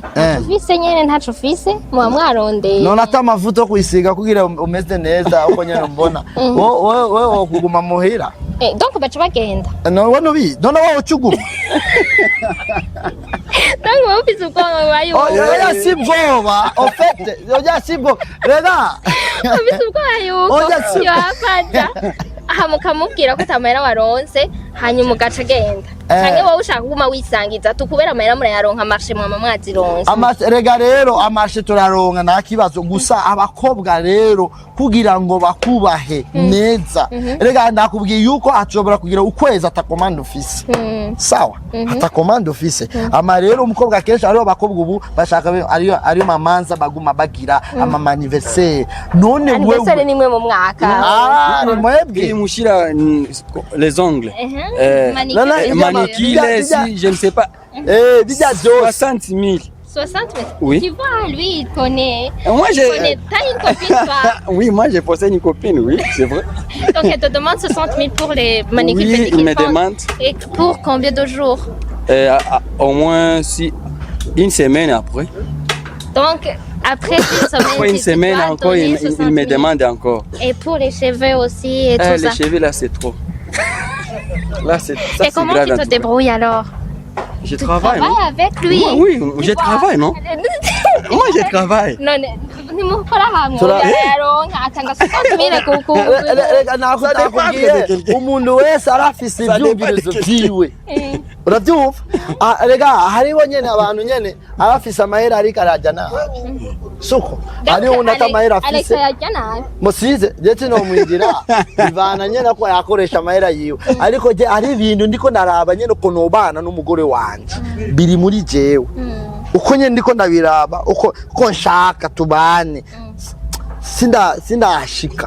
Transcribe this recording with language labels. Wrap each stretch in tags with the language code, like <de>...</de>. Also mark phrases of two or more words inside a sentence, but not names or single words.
<rn>Ntaco ufise nyene ntaco ufise mwarondeye. None atamavuta kwisiga kugira umeze neza uko nyene mbona. Wowe kuguma muhira. Donc baca bagenda. No wono bi, none wowe ucuguma. Donc wowe ufise ubwoba bayo. Oya si bwoba,</rn> <fr>en fait,</fr> <rn>oya si bwoba. Rega. Ufise ubwoba yuko. Yo afaja. Aha mukamubwira ko tamera waronse hanyuma ugaca agenda. Canke wowe ushaka kuguma wisangiza tukubera amahera murayaronka amarche mwama mwazironse. Rega rero amarche turaronka nta kibazo gusa abakobwa rero kugira ngo bakubahe neza. Rega ndakubwiye yuko ashobora kugira ukwezi atakomanda office. Sawa? Atakomanda office. Ama rero umukobwa kenshi ariyo bakobwa ubu bashaka ariyo mamanza baguma bagira ama anniversaire. None wewe anniversaire nimwe mu mwaka. Ni mwebwe</rn> <fr>mushira les ongles. Manicure, je ne sais pas. 60 000. 60 000? Oui. Tu vois, lui, il connaît. Moi, t'as une copine, toi? Oui, moi, j'ai posé une copine, oui, c'est vrai. Donc, elle te demande 60 000 pour les manicures. Oui, il me demande. Et pour combien de jours? Au moins une semaine après. Donc, après une semaine encore, il me demande encore. Et pour les cheveux aussi et tout ça? Les cheveux, là, c'est trop. Là, c'est ça. Et comment tu te débrouilles alors? Je travaille. Tu travailles avec lui? Oui, je travaille, non? Moi, je travaille. Non,</fr> <rn>umuntu wese arafise ivyumvirizo vyiwe uravyumva rega hariho nyene abantu nyene arafise amahera ariko arajana suko hariho unata amahera afise musize ndetse no mwinjira bivana nyene ko yakoresha amahera yiwe ariko je ari ibintu ndiko naraba nyene ko nobana n'umugore wanje biri muri jewe uko nyene ndiko ndabiraba uko nshaka tubane sindashika</rn>